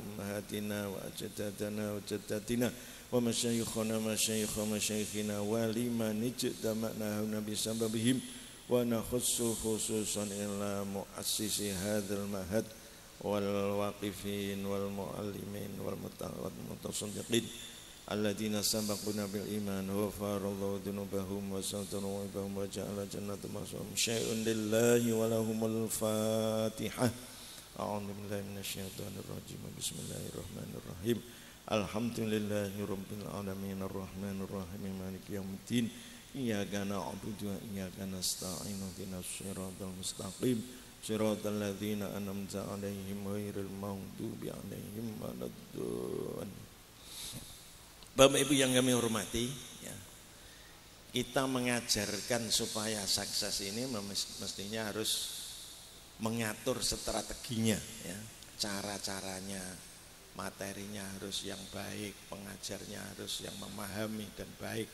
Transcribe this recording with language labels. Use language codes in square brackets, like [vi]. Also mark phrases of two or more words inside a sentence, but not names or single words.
[ar] أمهاتنا وأجدادنا وجداتنا ومشايخنا مشايخنا ولمن اجتمعنا نبي سببهم ونخص خصوصا إلى مؤسس هذا المعهد والواقفين والمعلمين والمتصدقين الذين سبقونا بالإيمان وغفر الله ذنوبهم وستر وجعل الجنة مثواهم شيء لله ولهم الفاتحة. أعوذ بالله من الشيطان الرجيم. بسم الله الرحمن الرحيم. الحمد لله رب العالمين الرحمن الرحيم مالك يوم الدين. إياك نعبد وإياك نستعين اهدنا الصراط المستقيم صراط الذين أنعمت عليهم غير المغضوب عليهم ولا الضالين. [id] Bapak Ibu yang kami hormati, ya, kita mengajarkan supaya sukses ini mestinya harus mengatur strateginya, ya, cara-caranya, materinya harus yang baik, pengajarnya harus yang memahami dan baik.